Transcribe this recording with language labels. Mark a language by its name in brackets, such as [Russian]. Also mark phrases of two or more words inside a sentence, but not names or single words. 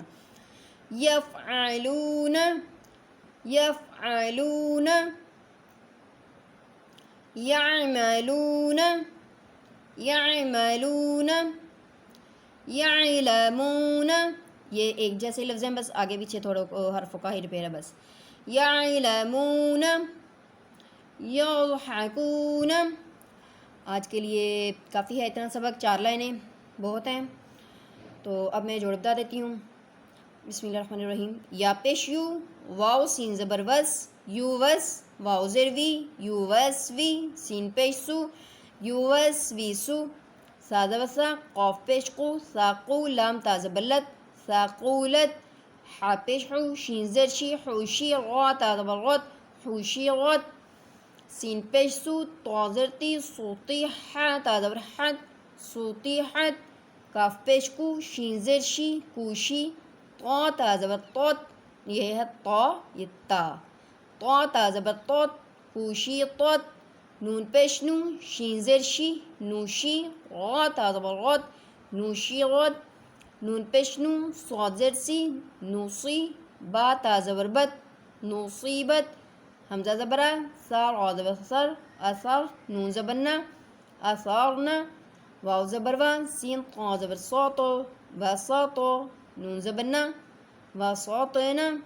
[Arabic] یفعلون، یفعلون، یعملون، یعملون، یعلمون، [Urdu] یہ ایک جیسے لفظ ہیں، بس آگے پیچھے تھوڑا حرفوں کا ہی ریپیئر ہے بس۔ [Arabic] یعلمون، یضحکون۔ [Urdu] آج کے لیے کافی ہے اتنا سبق، 4 لائنیں بہت ہیں، تو اب میں جوڑ بتا دیتی ہوں۔ [Arabic] بسم اللہ الرحمن الرحیم۔ [Urdu] یا پیش یو، واو سین زبر وس، یو وس، واو زیر وی، یو وس وی، سین پیش سو، یو وس وی سو، سا زبر سا، قاف پیش قو، ساقو، لام تا زبر لت، ثاقولت، حا پیش حو، شین زر شی، حوشی، غا تا زبر غت، حوشیغت، سین پیش سو، طا زر تی، صوتی، حا تا زبر حت، صوتیحت، کاف پیش کو، شین زر شی، کوشی، طا تا زبر طوت، یہ ہے طا، یہ تا، طا تا زبر طوت، کوشی طوت، نون پیش نو، شین زر شی، نوشی، غا تا زبر غت، نوشی غت، نون پیش نو، صاد زر سی، نوصی، با تا زبر بت، نوصیبت، حمزہ زبرہ، سار غا زبر سر، اثر، نون زبرنا، اثارنا، واو زبر وا، سین طا زبر صوتو، وسطو، نون زبرنا، وسطنا،